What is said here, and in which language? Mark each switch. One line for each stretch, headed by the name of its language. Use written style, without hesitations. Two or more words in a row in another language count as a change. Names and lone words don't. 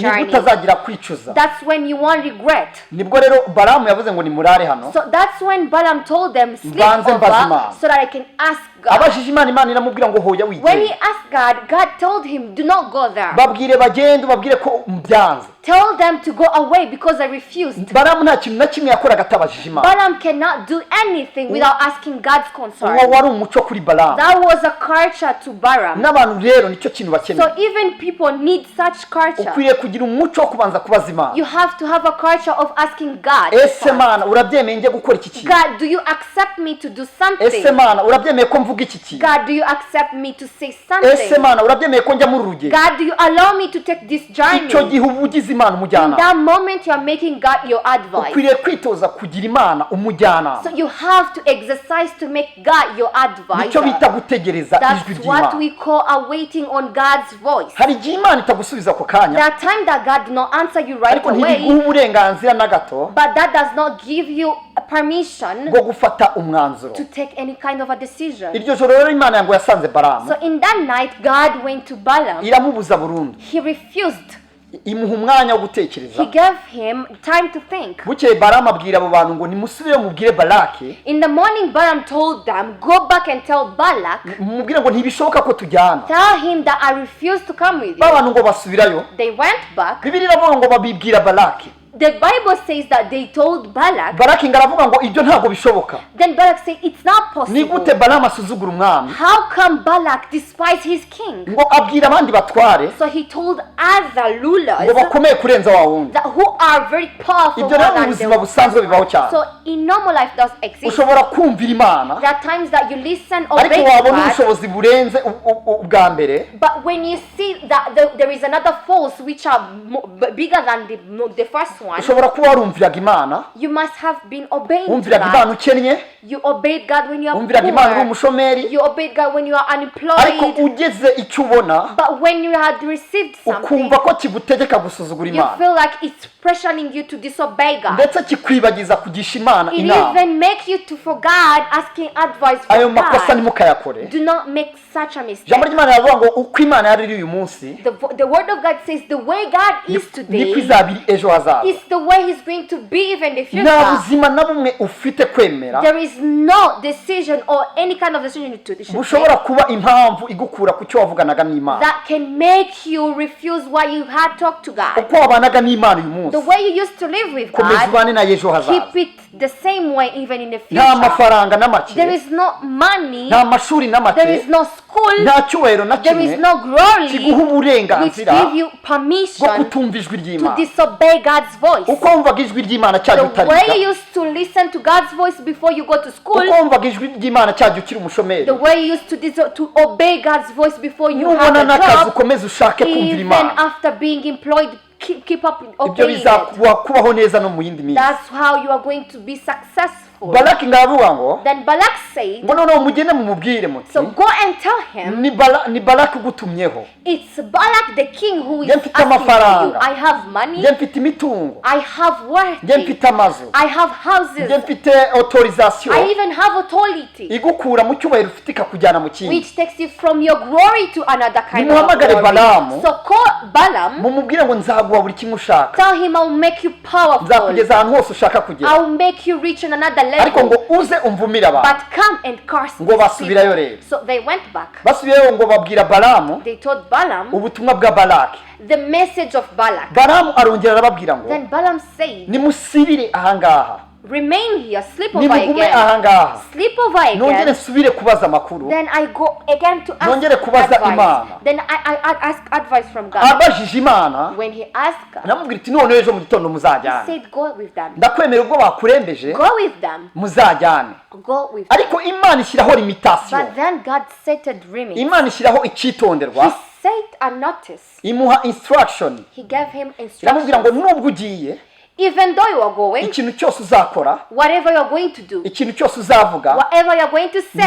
Kinyarwanda: niho
English: journey.
Kinyarwanda: utazagira kwicuza.
English: That's when you won't regret.
Kinyarwanda: Nibwo rero Balamu yavuze ngo nimurare hano,
English: So that's when Balaam told them, sleep
Kinyarwanda: Mbanze mbaze
English: over
Kinyarwanda: Imana.
English: so that I can ask God.
Kinyarwanda: abajije Imana, Imana iramubwira ngo hoya
English: When he
Kinyarwanda: wigende,
English: asked God, God told him, do not go there.
Kinyarwanda: babwire bagende, babwire ko mbyanze.
English: Tell them to go away because I refused.
Kinyarwanda: Balamu nta kintu na kimwe yakoraga atabajije Imana.
English: Balaam cannot do anything without asking God's concern.
Kinyarwanda: Uwo wari umuco kuri Balamu.
English: That was a culture to Balaam.
Kinyarwanda: N'abantu rero nicyo kintu
English: So
Kinyarwanda: bakeneye,
English: even people need such culture.
Kinyarwanda: ukwiriye kugira umuco wo kubanza kubaza Imana.
English: You have to have a culture of asking God.
Kinyarwanda: Ese
English: first.
Kinyarwanda: Mana urabyemeye njye gukora iki kintu?
English: God, do you accept me to do
Kinyarwanda: Ese
English: something?
Kinyarwanda: Mana urabyemeye ko mvuga iki kintu?
English: God, do you accept me to say
Kinyarwanda: Ese
English: something?
Kinyarwanda: Mana urabyemeye ko njya muri rugendo?
English: God, do you allow me to take this journey?
Kinyarwanda: Icyo gihe uba ugize Imana
English: In
Kinyarwanda: umujyanama.
English: that moment, you are making God your advice.
Kinyarwanda: Ukwiriye kwitoza kugira Imana umujyanama.
English: So you have to exercise to make God your
Kinyarwanda: Nicyo
English: advisor.
Kinyarwanda: bita gutegereza ijwi
English: That's what
Kinyarwanda: ry'Imana.
English: we call awaiting on God's voice.
Kinyarwanda: Hari igihe Imana itagusubiza ako kanya,
English: There are times that God do not answer you right
Kinyarwanda: ariko ntibiguha
English: away,
Kinyarwanda: uburenganzira na gato
English: but that does not give you a permission
Kinyarwanda: bwo gufata umwanzuro.
English: to take any kind of a decision.
Kinyarwanda: Iryo joro rero Imana yango yasanze Balamu,
English: So in that night, God went to Balaam.
Kinyarwanda: iramubuza burundu,
English: He refused.
Kinyarwanda: imuha umwanya wo
English: He
Kinyarwanda: gutekereza.
English: gave him time to think.
Kinyarwanda: Bukeye Balamu abwira abo bantu ngo nimusubire mubwire Balaki,
English: In the morning, Balaam told them, go back and tell Balak,
Kinyarwanda: mumubwire ngo ntibishoboka ko tujyana.
English: tell him that I refuse to come with
Kinyarwanda: Ba
English: you.
Kinyarwanda: bantu ngo basubirayo,
English: They went back.
Kinyarwanda: Bibiliya iravuga ngo babibwira Balaki.
English: The Bible says that they told Balak.
Kinyarwanda: Balaki ngo aravuga ngo ibyo ntabwo bishoboka.
English: Then Balak said, it's not
Kinyarwanda: Ni
English: possible.
Kinyarwanda: gute Balamu asuzugura umwami?
English: How come Balak despised his king?
Kinyarwanda: Ngo abwira abandi batware
English: So he told other
Kinyarwanda: ngo
English: rulers
Kinyarwanda: bakomeye kurenza wa wundi.
English: that who are very powerful
Kinyarwanda: Ibyo
English: more
Kinyarwanda: rero mu
English: than
Kinyarwanda: buzima
English: them.
Kinyarwanda: busanzwe bibaho cyane.
English: So in normal life does exist.
Kinyarwanda: Ushobora kumvira Imana,
English: There are times that you listen,
Kinyarwanda: ariko
English: obey
Kinyarwanda: wabona
English: God,
Kinyarwanda: ubushobozi burenze ubwa mbere,
English: but when you see that there is another force which are bigger than the first one,
Kinyarwanda: ushobora kuba warumviraga Imana,
English: you must have been obeying to
Kinyarwanda: wumviraga Imana
English: God.
Kinyarwanda: ukennye,
English: You obeyed God when you are
Kinyarwanda: wumviraga Imana uri
English: poor.
Kinyarwanda: umushomeri,
English: You obeyed God when you are
Kinyarwanda: ariko
English: unemployed.
Kinyarwanda: ugeze icyo ubona
English: But when you had received something,
Kinyarwanda: ukumva ko kigutegeka gusuzugura
English: you
Kinyarwanda: Imana,
English: feel like it's pressuring you to disobey God.
Kinyarwanda: ndetse kikwibagiza kugisha Imana
English: It
Kinyarwanda: inama.
English: even make you to for God asking advice
Kinyarwanda: Ayo
English: from
Kinyarwanda: makosa
English: God.
Kinyarwanda: ntimukayakore.
English: Do not make such a mistake.
Kinyarwanda: Ijambo ry'Imana riravuga ngo uko Imana yari iri uyu munsi
English: The word of God says the way God is
Kinyarwanda: niko
English: today
Kinyarwanda: izaba iri ejo hazaza.
English: is the way He's going to be even in the
Kinyarwanda: Nta
English: future.
Kinyarwanda: buzima na bumwe ufite kwemera
English: There is no decision or any kind of decision you should
Kinyarwanda: bushobora
English: take
Kinyarwanda: kuba impamvu igukura ku cyo wavuganaga n'Imana.
English: that can make you refuse what you had talked to God.
Kinyarwanda: Uko wabanaga n'Imana uyu munsi,
English: The way you used to live with
Kinyarwanda: komeza
English: God,
Kinyarwanda: ubane na ejo hazaza.
English: keep it the same way even in the
Kinyarwanda: Nta
English: future.
Kinyarwanda: mafaranga
English: There
Kinyarwanda: n'amake,
English: is no money,
Kinyarwanda: nta mashuri
English: there
Kinyarwanda: n'amake,
English: is no school,
Kinyarwanda: nta cyubahiro na
English: there is
Kinyarwanda: kimwe
English: no glory
Kinyarwanda: kiguha
English: which
Kinyarwanda: uburenganzira
English: give you
Kinyarwanda: bwo
English: permission
Kinyarwanda: kutumva ijwi
English: to
Kinyarwanda: ry'Imana.
English: disobey God's voice.
Kinyarwanda: Uko wumvaga ijwi ry'Imana cyajya
English: The way
Kinyarwanda: utariga,
English: you used to listen to God's voice before you go to school,
Kinyarwanda: uko wumvaga ijwi ry'Imana cyajya ukiri umushomeri,
English: the way you used to obey God's voice before you have
Kinyarwanda: nubona
English: a
Kinyarwanda: n'akazi
English: job,
Kinyarwanda: ukomeze ushake kumvira
English: even
Kinyarwanda: Imana.
English: after being employed, keep up
Kinyarwanda: Ibyo
English: obeying it.
Kinyarwanda: bizakubaho neza no mu yindi minsi.
English: That's how you are going to be successful. successful.
Kinyarwanda: Balaki ngavuga ngo
English: Then Balak said,
Kinyarwanda: ngo noneho mugende mumubwire muti
English: so go and tell him,
Kinyarwanda: ni Balaki ugutumyeho,
English: it's Balak the king who is
Kinyarwanda: Njye mfite
English: asking for you.
Kinyarwanda: amafaranga.
English: I have money,
Kinyarwanda: njye mfite imitungo,
English: I have
Kinyarwanda: njye
English: worth,
Kinyarwanda: mfite amazu,
English: I have
Kinyarwanda: njye
English: houses,
Kinyarwanda: mfite autorisation
English: I even have authority,
Kinyarwanda: igukura mu cyubahiro ufite ikakujyana mu kindi.
English: which takes you from your glory to another kind of
Kinyarwanda: Nimuhamagare
English: glory.
Kinyarwanda: Balamu.
English: So call Balaam,
Kinyarwanda: mumubwire ngo nzaguha buri kimwe ushaka,
English: tell him I'll make you powerful,
Kinyarwanda: nzakugeza ahantu hose ushaka kugera,
English: I'll make you reach on another
Kinyarwanda: ariko ngo
English: level,
Kinyarwanda: uze umvumire abantu.
English: but come and curse
Kinyarwanda: Ngo
English: these
Kinyarwanda: basubirayo
English: people.
Kinyarwanda: rero.
English: So they went back.
Kinyarwanda: Basubiyeyo ngo babwira Balamu
English: They told Balaam
Kinyarwanda: ubutumwa bwa Balaki.
English: the message of Balak.
Kinyarwanda: Balamu arongera arababwira ngo
English: Then Balaam said,
Kinyarwanda: nimusibire ahangaha,
English: remain here, sleep over
Kinyarwanda: nimugume
English: again,
Kinyarwanda: ahangaha,
English: sleep over
Kinyarwanda: nongere
English: again.
Kinyarwanda: nsubire kubaza amakuru.
English: Then I go again to ask
Kinyarwanda: Nongere kubaza
English: advice.
Kinyarwanda: Imana.
English: Then I ask advice from God.
Kinyarwanda: Abajije Imana,
English: When he asked God,
Kinyarwanda: namubwira iti none ejo mu gitondo
English: he
Kinyarwanda: muzajyane,
English: said, go with them.
Kinyarwanda: ndakwemera ubwo bakurembeje
English: Go with them.
Kinyarwanda: muzajyane.
English: Go with them.
Kinyarwanda: Ariko Imana ishyiraho limitation,
English: But then God set a limit.
Kinyarwanda: Imana ishyiraho icyitonderwa,
English: He set a notice.
Kinyarwanda: imuha instruction,
English: He gave him
Kinyarwanda: iramubwira ngo
English: instructions.
Kinyarwanda: nubwo ugiye,
English: Even though you are going,
Kinyarwanda: ikintu cyose uzakora,
English: whatever you are going to do,
Kinyarwanda: ikintu cyose uzavuga,
English: whatever you are going to
Kinyarwanda: njye